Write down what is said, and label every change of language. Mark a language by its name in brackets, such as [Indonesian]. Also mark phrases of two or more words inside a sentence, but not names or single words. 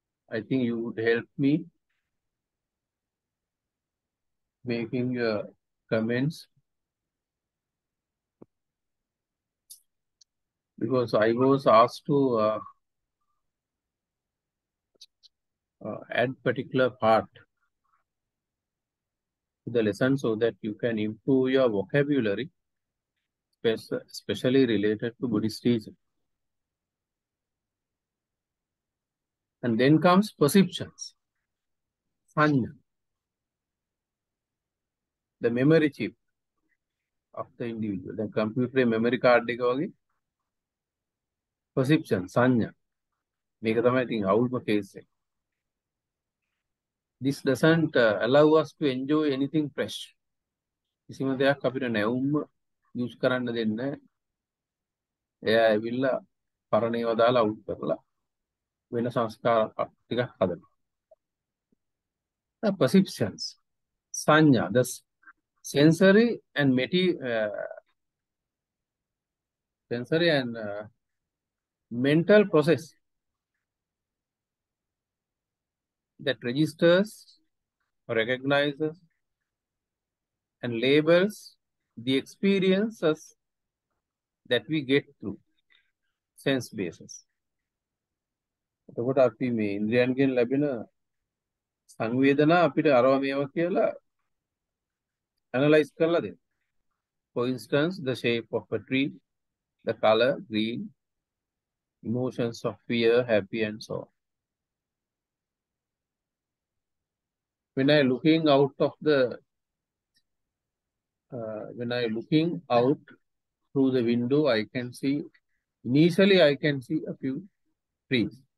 [English] I think you would help me making your comments, because I was asked to add particular part to the lesson so that you can improve your vocabulary, especially related to Buddhist teaching. And then comes perceptions, sanya, the memory chip of the individual. The computer memory card [Sinhala] එක වගේ [English] perception, sanya. [Sinhala] මේක තමයි ඉතින් අවුල්ම case එක. [English] This doesn't allow us to enjoy anything fresh. [Sinhala] කිසිම දෙයක් අපිට නැවුම්ම use කරන්න දෙන්නේ නැහැ. එයා ඇවිල්ලා පරණේව දාලා අවුට් කරලා වෙන සංස්කාර ටිකක් හදනවා. [English] The perceptions, sanya, the sensory and mental process that registers, recognizes, and labels the experiences that we get through sense basis. [Sinhala] එතකොට අපි මේ ඉන්ද්‍රියන්ගෙන් ලැබෙන සංවේදනා අපිට අරව මේවා කියලා analyze කරලා දෙන්න. [English] For instance, the shape of a tree, the color, green, emotions of fear, happy, and so on. When I looking out through the window, I can see, initially I can see a few trees.